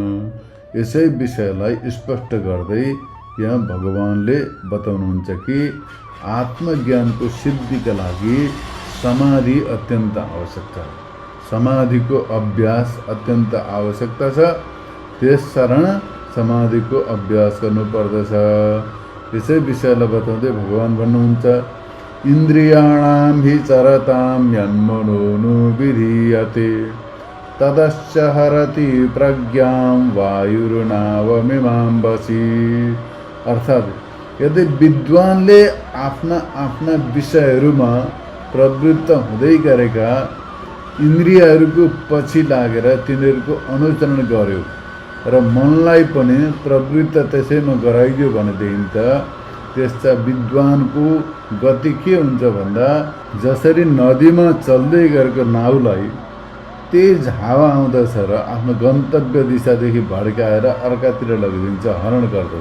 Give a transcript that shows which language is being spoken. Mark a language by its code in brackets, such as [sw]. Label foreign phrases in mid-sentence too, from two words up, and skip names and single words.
[ne] यसै विषयलाई स्पष्ट गर्दै यहाँ भगवानले बताउनुहुन्छ कि आत्मज्ञानको सिद्धिका लागि समाधि अत्यन्त आवश्यकता हो। समाधिको अभ्यास अत्यन्त आवश्यकता छ। त्यसकारण समाधिको अभ्यास गर्नुपर्दछ। यसै विषयलाई बताउँदै भगवान भन्नुहुन्छ, [sa] इन्द्रियाणां हि चरतां यन्मनो विधीयते ततश्च हरति प्रज्ञां वायुर्नावमिमाम्बसि। [ne] अर्थात् यदि विद्वानले आफ्ना आफ्ना विषयहरूमा प्रवृत्त हुँदै गरेका इन्द्रियहरूको पछि लागेर तिनीहरूको अनुसरण गर्यो र मनलाई पनि प्रवृत्त त्यसैमा गराइदियो भनेदेखि त त्यस्ता विद्वानको गति के हुन्छ भन्दा जसरी नदीमा चल्दै गरेको नाउलाई तेज हावा आउँदछ र आफ्नो गन्तव्य दिशादेखि भड्काएर अर्कातिर लगिदिन्छ, हरण गर्दछ।